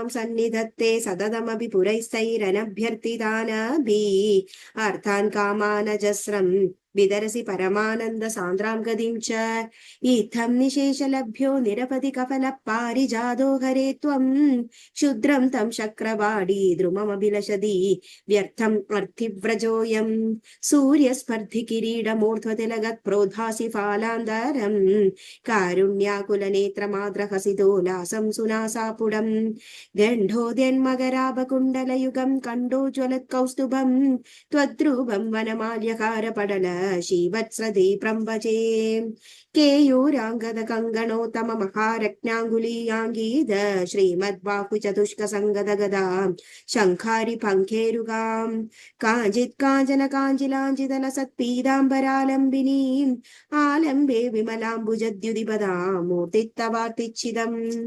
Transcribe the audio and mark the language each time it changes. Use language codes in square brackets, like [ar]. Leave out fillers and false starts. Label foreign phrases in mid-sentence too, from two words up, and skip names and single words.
[sa] സന്നിധത്തെ സതതമപി പുരൈസ്തൈരനഭ്യർത്ഥിതാനഭി അർത്ഥാൻ കാമാനജസ്രം വിതരസി പരമാനന്ദ സാന്ദ്രാം ഗതിം ച ഇത്തം നിശേഷലഭ്യോ നിരവധി കഫല പാരിജാതോ ഹരേ ത്വം ക്ഷുദ്രം തം ശക്രവാടി ദ്രുമമഭിലഷതി വ്യർത്ഥം അർത്ഥിവ്രജോയം സൂര്യസ്പർദ്ധി കിരീടമൂർധ്വതിലഗത് പ്രോദ്ഭാസി ഫാലാന്തരം കാരുണ്യാകുലനേത്രമാദ്രഹസിതോലാസം സുനാസാപുടം ഗണ്ഡോദ്യന്മകരാപകുണ്ടലയുഗം കണ്ടോജ്വലത് കൗസ്തുഭം त्वद्रूपं वनमाल्यकारपडल श्रीवत्सदीप्रं भजे केयूराङ्गदकङ्गणोत्तममहारत्नाङ्गुलीयाङ्गीद श्रीमद्बाहुचतुष्कसङ्गदगदा शङ्खारि पङ्खेरुगां काञ्चित् काञ्चन काञ्चिलाञ्चितलसत्पीताम्बरालम्बिनीम् आलम्बे विमलाम्बुजद्युतिपदां मूर्तित्तवार्तिच्छिदम्